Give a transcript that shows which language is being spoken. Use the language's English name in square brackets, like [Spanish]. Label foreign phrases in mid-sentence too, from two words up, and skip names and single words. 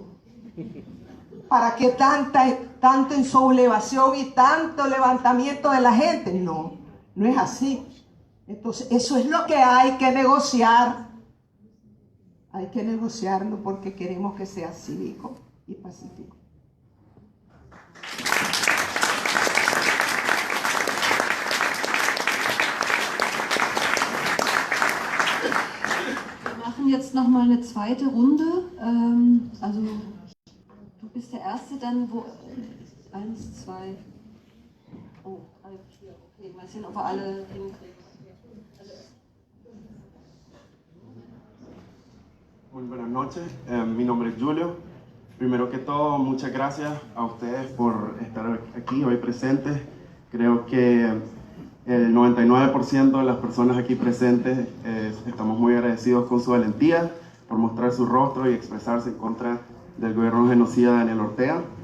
[Spanish] ¿Para qué tanta insublevación y tanto levantamiento de la gente? No es así. Entonces, eso es lo que hay que negociar. Hay que negociarlo porque queremos que sea cívico y pacífico. [German] Wir machen jetzt nochmal eine zweite Runde. Also, du bist der Erste, dann wo. 1, 2. Oh, 3, 4. Okay, mal sehen, ob wir alle hinkriegen. [Spanish] Muy buenas noches, mi nombre es Julio. Primero que todo, muchas gracias a ustedes por estar aquí hoy presentes. Creo que el 99% de las personas aquí presentes estamos muy agradecidos con su valentía por mostrar su rostro y expresarse en contra del gobierno genocida de Daniel Ortega.